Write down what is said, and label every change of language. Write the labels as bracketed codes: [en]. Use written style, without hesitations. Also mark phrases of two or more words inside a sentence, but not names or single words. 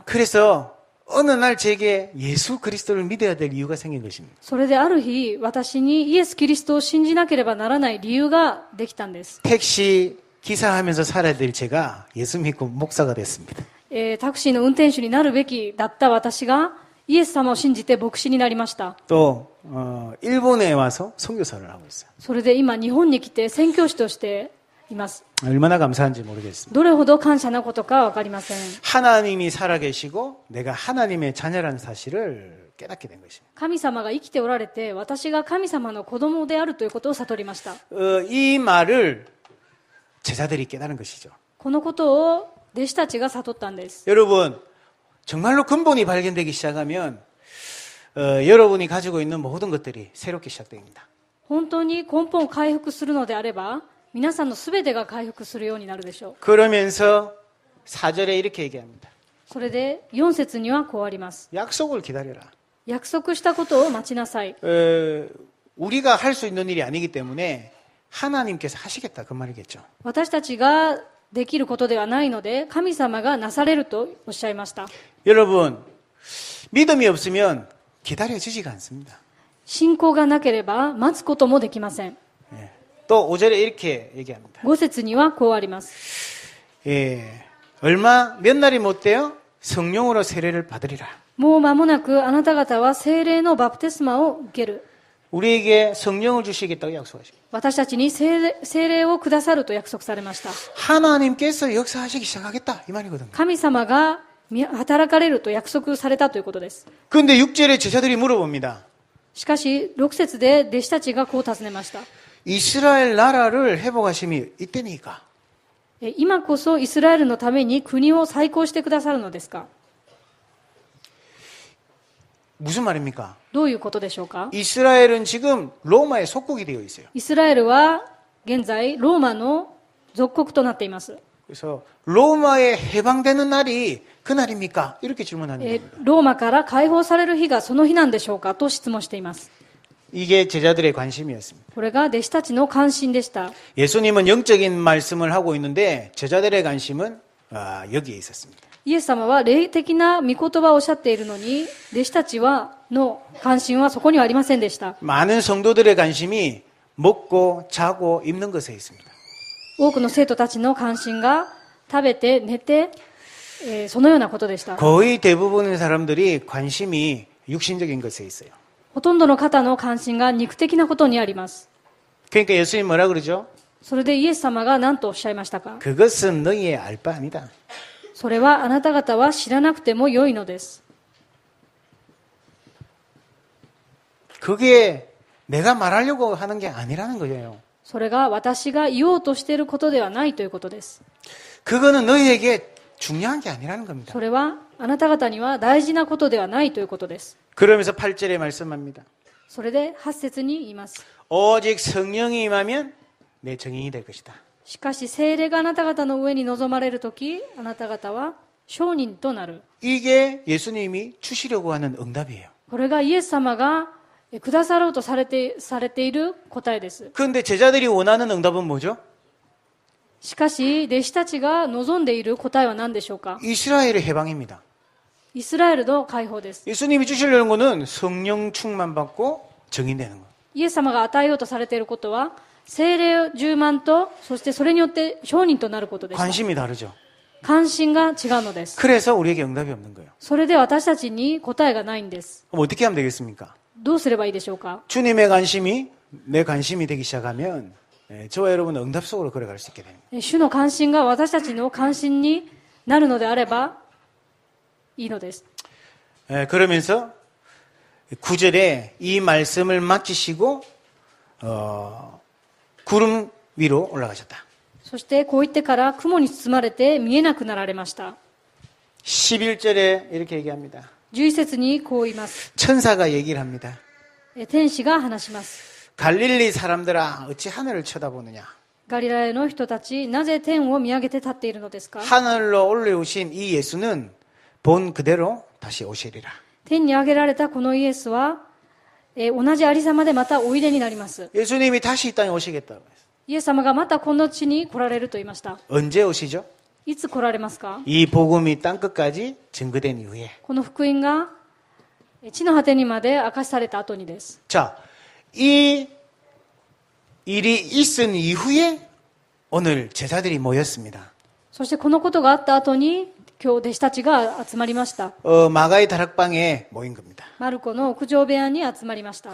[ko] 그래서 어느 날 제게 예수 그리스도를 믿어야 될 이유가 생긴 것입니다. [ja] それである日私にイエス・キリストを信じなければならない理由ができたんです。 [ko] 택시 기사하면서 살아야 될 제가 예수 믿고 목사가 됐습니다. [ja] タクシーの運転手になるべきだった私がイエス様を信じて牧師になりました。 [ko] 또 일본에 와서 선교사를 하고 있어요. [ja] それで今日本に来て宣教師としています。 [ko] 얼마나 감사한지 모르겠습니다. [ja] どれほど感謝なことか分かりません。 [ko] 하나님이 살아계시고 내가 하나님의 자녀라는 사실을 깨닫게 된 것입니다. [ja] 神様が生きておられて私が神様の子供であるということを悟りました。 [ko] 이 말을 제자들이 깨달은 것이죠. [ja] このことを弟子たちが悟ったんです。 [ko] 여러분 정말로 근본이 발견되기 시작하면 여러분이 가지고 있는 모든 것들이 새롭게 시작됩니다. [ja] 本当に根本を回復するのであれば皆さんのすべてが回復するようになるでしょう。 [ko] 그러면서 4절에 이렇게 얘기합니다. [ja] それで4節にはこうあります。 [ko] 약속을 기다려라. [ja] 約束したことを待ちなさい。 [ko] 우리가 할 수 있는 일이 아니기 때문에 하나님께서 하시겠다 그 말이겠죠. [ja] 私たちができることではないので神様がなされるとおっしゃいました。 [ko] 여러분 믿음이 없으면 기다려지지가 않습니다. [ja] 信仰がなければ待つこともできません。 [ko] 또 5절에 이렇게 얘기합니다. [ja] 5 節にはこうあります。 [ko] 얼마 몇 날이 못 돼요? 성령으로 세례를 받으리라. [ja] もう間もなくあなた方は聖霊のバプテスマを受ける。 [ko] 우리에게 성령을 주시겠다고 약속하십니다. [ja] 私たちに聖霊をくださると約束されました。 [ko] 하나님께서 역사하시기 시작하겠다 이 말이거든요. [ja] 神様が働かれると約束されたということです。 [ko] 그런데 6절에 제자들이 물어봅니다. [ja] しかし6節で弟子たちがこう尋ねました。 [ko] 이스라엘 나라를 회복하심이 이때니까. [ja] 今こそイスラエルのために国を再興してくださるのですか？ [ko] 무슨 말입니까? [ja] どういうことでしょうか？ [ko] 이스라엘은 지금 로마의 속국이 되어 있어요. [ja] イスラエルは現在ローマの属国となっています。 [ko] 그래서 로마에 해방되는 날이 그날입니까? 이렇게 질문하는 겁니다. [ja] ローマから解放される日がその日なんでしょうかと質問しています。 [ko] 이게 제자들의 관심이었습니다. [ja] これが弟子たちの関心でした。 [ko] 예수님은 영적인 말씀을 하고 있는데 제자들의 관심은 여기에 있었습니다. [ja] イエス様は霊的な御言葉をおっしゃっているのに、弟子たちの関心はそこにはありませんでした。 [ko] 많은 성도들의 관심이 먹고 자고 입는 것에 있습니다. [ja] 多くの生徒たちの関心が食べて寝て、そのようなことでした。 [ko] 거의 대부분의 사람들이 관심이 육신적인 것에 있어요. [ja] ほとんどの方の関心が肉的なことにあります。 [ko] 그러니까 예수님 뭐라 그러죠? [ja] それでイエス様が何とおっしゃいましたか？ [ko] 그것은 너희의 알 바 아니다. [ja] それはあなた方は知らなくても良いのです。 [ko] 그게 내가 말하려고 하는 게 아니라는 거예요. [ja] それが私が言おうとしていることではないということです。 [ko] 그거는 너희에게 중요한 게 아니라는 겁니다. [ja] それはあなた方には大事なことではないということです。 [ko] 그러면서 8절에 말씀합니다. [ja] それで8節に言います。 [ko] 오직 성령이 임하면 내 증인이 될 것이다. [ja] しかし聖霊があなた方の上に臨まれるとき、あなた方は証人となる。 [ko] 이게 예수님이 주시려고 하는 응답이에요. [ja] これがイエス様がくださろうとされている答えです。 [ko] 그런데 제자들이 원하는 응답은 뭐죠? [ja] しかし弟子たちが望んでいる答えは何でしょうか？ [ko] 이스라엘의 해방입니다. [ja] イスラエルの解放です。 [ko] 예수님이 주시려는 거는 성령 충만 받고 증인되는 거. [ja] イエス様が与えようとされていることは聖霊充満と、そしてそれによって証人となることです。 [ko] 관심이 다르죠. [ja] 関心が違うのです。 [ko] 그래서 우리에게 응답이 없는 거예요. [ja] それで私たちに答えがないんです。 [ko] 그럼 어떻게 하면 되겠습니까? [ja] どうすればいいでしょうか？ [ko] 주님의 관심이 내 관심이 되기 시작하면 저와 여러분은 응답 속으로 걸어갈 수 있게 됩니다. [ja] 主の関心が私たちの関心になるのであればいいのです。 [ko] 그러면서 9절에 이 말씀을 맡기시고 구름 위로 올라가셨다. [ja] そしてこう言ってから雲に包まれて見えなくなられました。 [ko] 11절에 이렇게 얘기합니다. [ja] 11 節にこう言います。 [ko] 천사가 얘기를 합니다. [ja] 天使が話します。 [ko] 갈릴리 사람들아 어찌 하늘을 쳐다보느냐. [ja] ガリラヤの人たち、なぜ天を見上げて立っているのですか？ [ko] 하늘로 올라오신 이 예수는 본 그대로 다시 오시리라. [ja] 天に上げられたこのイエスは、同じありさまでまたおいでになります。 [ko] 예수님이 다시 이 땅에 오시겠다고 했어요. [ja] イエス様がまたこの地に来られると言いました。 [ko] 언제 오시죠? [ja] いつ来られますか？ [ko] 이 복음이 땅끝까지 증거된 이후에. [ja] この福音が地の果てにまで明かしされた後にです。 [ko] 자, 이 일이 있은 이후에 오늘 제자들이 모였습니다. [ja] そしてこのことがあった後に今日弟子たちが集まりました。 [ko] 마가의 다락방에 모인 겁니다. [ja] マルコの屋上部屋に集まりました。